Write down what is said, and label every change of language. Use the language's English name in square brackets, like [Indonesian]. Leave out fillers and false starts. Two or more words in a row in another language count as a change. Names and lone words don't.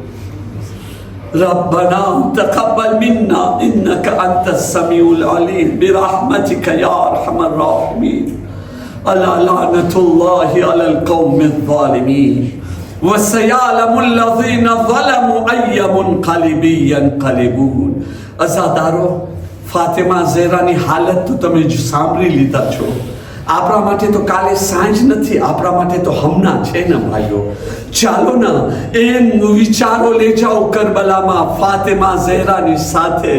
[Arabic] ربنا تقبل منا إنك أنت السميع العليم برحمتك يا أرحم الراحمين. ألا لعنة الله على القوم الظالمين وسيعلم الذين ظلموا أي منقلب ينقلبون. [Gujarati] અઝાદારો, ફાતિમા ઝહરાની હાલત તો તમે જ સાંભળી લીધા છો. આપણા માટે તો કાલે સાંજ નથી, આપણા માટે તો હમણાં છે ને ભાઈઓ. ચાલો ને એમ વિચારો લઈ જાઓ કરબલામાં ફાતિમા ઝહરાની સાથે.